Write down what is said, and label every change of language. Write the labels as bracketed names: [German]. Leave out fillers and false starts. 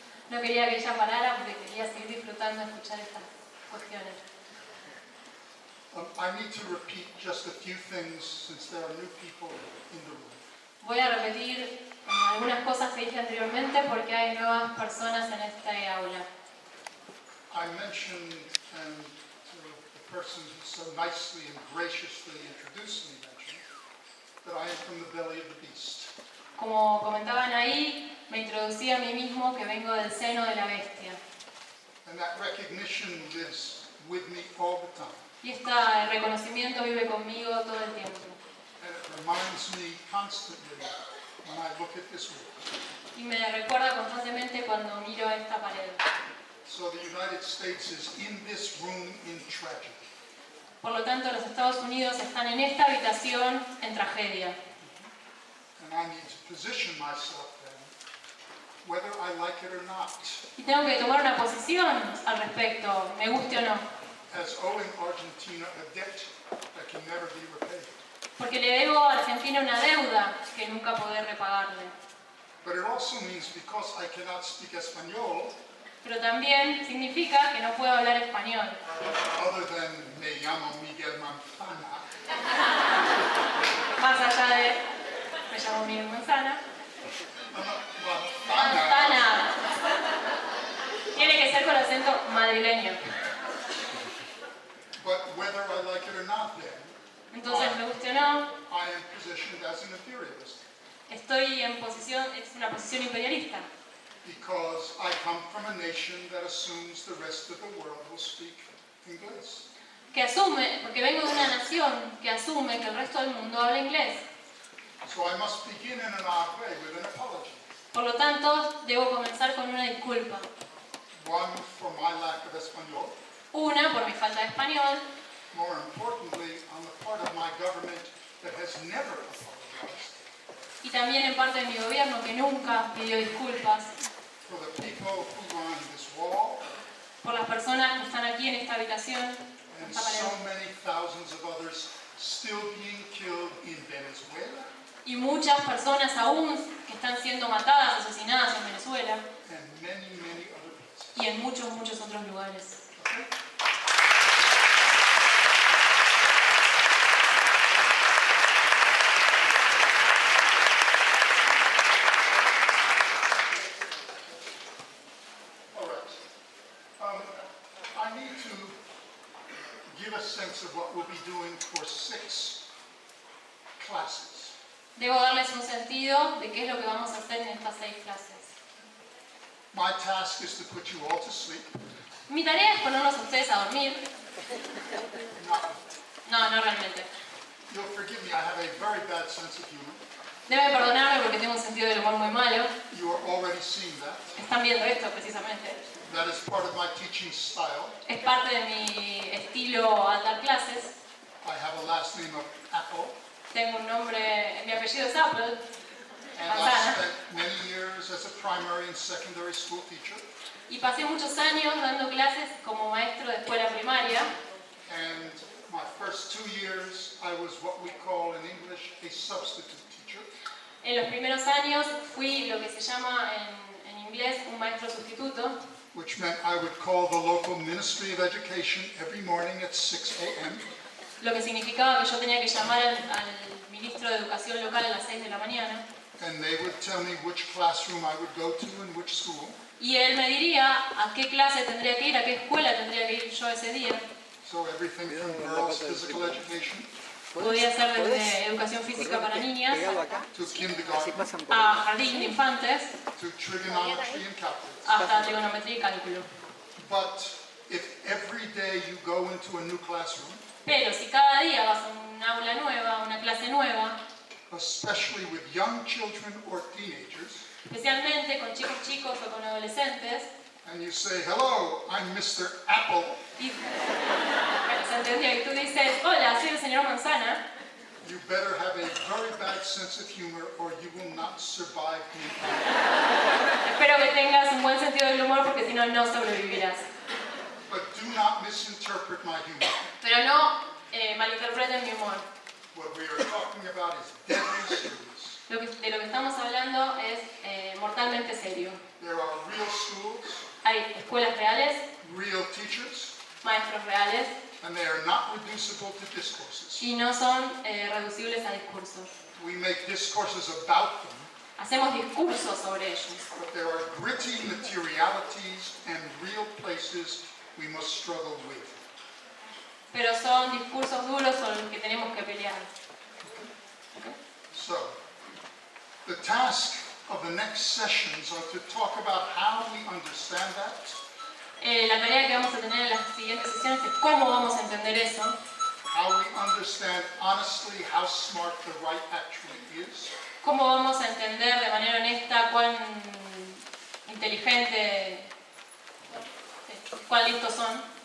[Spanish] No quería que ella parara porque quería seguir disfrutando de escuchar estas cuestiones. [English] I need to repeat just a few things since there are new people in the room. [Spanish] Voy a repetir algunas cosas que dije anteriormente porque hay nuevas personas en este aula. [English] I mentioned, and the person who so nicely and graciously introduced me mentioned, that I am from the belly of the beast. [Spanish] Como comentaban ahí, me introducí a mí mismo que vengo del seno de la bestia. [English] And that recognition lives with me all the time. [Spanish] Y este reconocimiento vive conmigo todo el tiempo. [English] And it reminds me constantly when I look at this wall. [Spanish] Y me recuerda constantemente cuando miro esta pared. [English] So the United States is in this room in tragedy. [Spanish] Por lo tanto, los Estados Unidos están en esta habitación en tragedia. [English] And I need to position myself then, whether I like it or not. [Spanish] Y tengo que tomar una posición al respecto, me guste o no. [English] As owing Argentina a debt that can never be repaid. [Spanish] Porque le debo a Argentina una deuda que nunca podré repagarle. [English] But it also means because I cannot speak Espanol, [Spanish] Pero también significa que no puedo hablar español. [English] other than [Spanish] me llamo Miguel Manzana, Más allá de me llamo Miguel Manzana. [English] Manzana, [Spanish] Manzana. Tiene que ser con acento madrileño. [English] but whether I like it or not then, [Spanish] Entonces, me guste o no, [English] I am positioned as an imperialist. [Spanish] estoy en posición, es una posición imperialista. [English] Because I come from a nation that assumes the rest of the world will speak English. [Spanish] Que asume, porque vengo de una nación que asume que el resto del mundo habla inglés. [English] So I must begin in an odd way with an apology. [Spanish] Por lo tanto, debo comenzar con una disculpa. [English] One, for my lack of Espanol. [Spanish] Una, por mi falta de español. [English] More importantly, on the part of my government that has never apologized. [Spanish] Y también en parte de mi gobierno que nunca pidió disculpas. [English] For the people who are on this wall. [Spanish] Por las personas que están aquí en esta habitación. [English] And so many thousands of others still being killed in Venezuela. [Spanish] Y muchas personas aún que están siendo matadas, asesinadas en Venezuela. [English] And many, many other places. [Spanish] Y en muchos, muchos otros lugares. [English] Okay? All right. I need to give a sense of what we'll be doing for 6 classes. [Spanish] Debo darles un sentido de qué es lo que vamos a hacer en estas 6 clases. [English] My task is to put you all to sleep. [Spanish] Mi tarea es ponerlos a ustedes a dormir. [English] No, [Spanish] No, no realmente. [English] You'll forgive me, I have a very bad sense of humor. [Spanish] Deben perdonarme porque tengo un sentido del humor muy malo. [English] You are already seeing that. [Spanish] Están viendo esto precisamente. [English] That is part of my teaching style. [Spanish] Es parte de mi estilo al dar clases. [English] I have a last name of Apple, [Spanish] Tengo un nombre, mi apellido es Apple. [English] and I [Spanish] Manzana. [English] spent many years as a primary and secondary school teacher. [Spanish] Y pasé muchos años dando clases como maestro de escuela primaria. [English] And my first 2 years, I was what we call in English a substitute teacher. [Spanish] En los primeros años fui lo que se llama en inglés un maestro sustituto, [English] Which meant I would call the local Ministry of Education every morning at 6 a.m. [Spanish] lo que significaba que yo tenía que llamar al ministro de Educación local a las 6 de la mañana. [English] And they would tell me which classroom I would go to and which school. [Spanish] Y él me diría a qué clase tendría que ir, a qué escuela tendría que ir yo ese día. [English] So everything from girls' physical education [Spanish] Podía ser desde educación física para niñas [English] to kindergarten [Spanish] a jardín de infantes [English] to trigonometry and calculus. [Spanish] hasta trigonometría y cálculo. [English] But if every day you go into a new classroom, [Spanish] Pero si cada día vas a un aula nueva, a una clase nueva, [English] especially with young children or teenagers, [Spanish] especialmente con chicos o con adolescentes, [English] and you say, "Hello, I'm Mr. Apple," [Spanish] y se entendió, y tú dices, hola, soy el señor Manzana, [English] you better have a very bad sense of humor or you will not survive the encounter. [Spanish] espero que tengas un buen sentido del humor porque si no, no sobrevivirás. [English] But do not misinterpret my humor. [Spanish] Pero no malinterpreten mi humor. [English] What we are talking about is deadly serious. [Spanish] De lo que estamos hablando es mortalmente serio. [English] There are real schools, [Spanish] Hay escuelas reales, [English] real teachers, [Spanish] maestros reales, [English] and they are not reducible to discourses. [Spanish] y no son reducibles a discursos. [English] We make discourses about them, [Spanish] Hacemos discursos sobre ellos, [English] but there are gritty materialities and real places we must struggle with. [Spanish] pero son discursos duros sobre los que tenemos que pelear. [English] So, the task of the next sessions are to talk about how we understand that, [Spanish] La tarea que vamos a tener en las siguientes sesiones es cómo vamos a entender eso, [English] how we understand honestly how smart the right actually is, [Spanish] cómo vamos a entender de manera honesta cuán inteligente, cuán listos son.